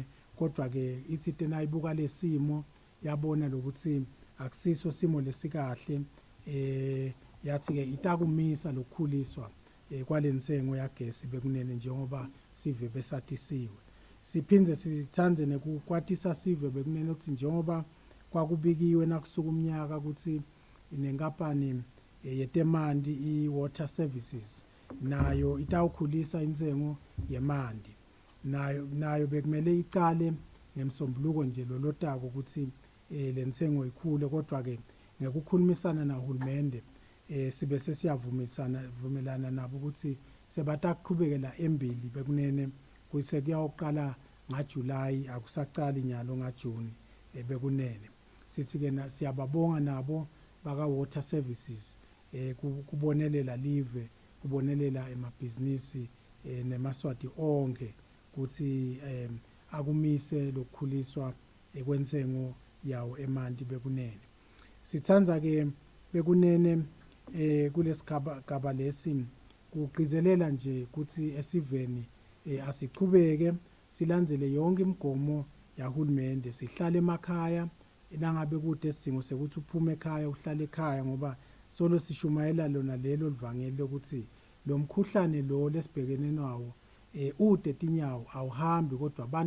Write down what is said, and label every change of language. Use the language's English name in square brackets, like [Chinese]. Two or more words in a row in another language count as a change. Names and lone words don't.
[Swati] Kodwa ke ithi tena ibuka lesimo yabona lokuthi akusiso simo lesikahle yathi ke itakumisa lokukhuliswa kwalensengo yagesi bekunene njengoba sive besatisiwe. Siphindze sithande nekukwatisa sive bekunene ukuthi njengoba kwakubikiwe nakusuka umnyaka ukuthi inenkampani yetemanti i-water services nayo itawukhulisa insengo yemanti nayo bekumele icale ngemsombuluko nje lolotako ukuthi lensengo ikhule. Kodwa ke ngekukhulumisana nahulumende sibe sesiyavumelana nabo ukuthi sebataqhubekela embili bekunene kuse kuyaqala ngaJuly akusaqali nyalo ngaJune bekunene. Sithi ke siyababonga nabo baka water services kubonelela live kubonelela emabhizinisi nemaswati onke ukuthi akumise lokukhuliswa ekwensengo yawo emanti bekunene. Sithandza ke bekunene kulesigaba lesi kugcizelela nje ukuthi esiveni asichubeke silandzele yonke imigomo yahulumende sihlale emakhaya nangabe kude isidingo sekuthi uphume ekhaya uhlale ekhaya ngoba solo sishumayela lona lelo livangeli lokuthi lo mkhuhlane lo lesibhekene nawo ude tinyawo awuhambi kodwa abantu